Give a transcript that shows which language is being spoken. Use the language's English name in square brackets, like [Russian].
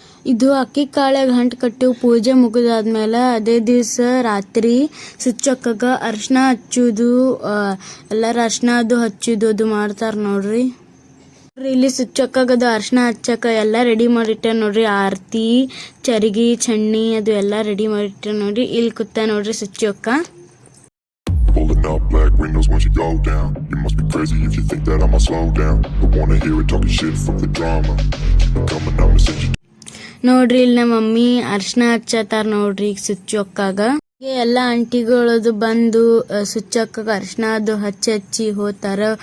[Kannada] ಇದು ಅಕ್ಕಿ ಕಾಳೆ ಗಂಟು ಕಟ್ಟು ಪೂಜೆ ಮುಗಿದಾದ್ಮೇಲೆ ಅದೇ ದಿವಸ ರಾತ್ರಿ ಸುಚ್ಚಕ್ಕಗ ಅರ್ಶಿನ ಹಚ್ಚೋದು, ಎಲ್ಲರ ಅರ್ಶಿನ ಅದು ಹಚ್ಚೋದು ಅದು ಮಾಡ್ತಾರೆ ನೋಡ್ರಿ. ಇಲ್ಲಿ ಸುಚ್ಚಕ್ಕಗದು ಅರ್ಶಿನ ಹಚ್ಚಕ್ಕ ಎಲ್ಲ ರೆಡಿ ಮಾಡಿಟ್ಟ ನೋಡ್ರಿ. ಆರತಿ, ಚರಗಿ, ಚಣ್ಣಿ ಅದು ಎಲ್ಲ ರೆಡಿ ಮಾಡಿಟ್ಟ ನೋಡ್ರಿ. ಇಲ್ಲಿ ಕೂತ ನೋಡ್ರಿ ಸುಚ್ಚಕ್ಕ. [English] Pulling up black windows when she go down. You must be crazy if you think that I'ma slow down. Don't wanna hear it talking shit from the drama. Keep it coming, I'ma send you. [Kannada] ನೋಡ್ರಿ ಇಲ್ಲಿ ನಮ್ಮ mummy ಅರ್ಶಿನ ಹಚ್ಚತಾರ ನೋಡ್ರಿ ಈಗ ಸುಚ್ಚೊಕ್ಕಾಗ. ಎಲ್ಲ ಆಂಟಿಗಳದು ಬಂದು ಸುಚ್ಚಕ್ಕಾಗ ಅರ್ಶಿನ ಅದು ಹಚ್ಚಿ ಹೋಗ್ತಾರ.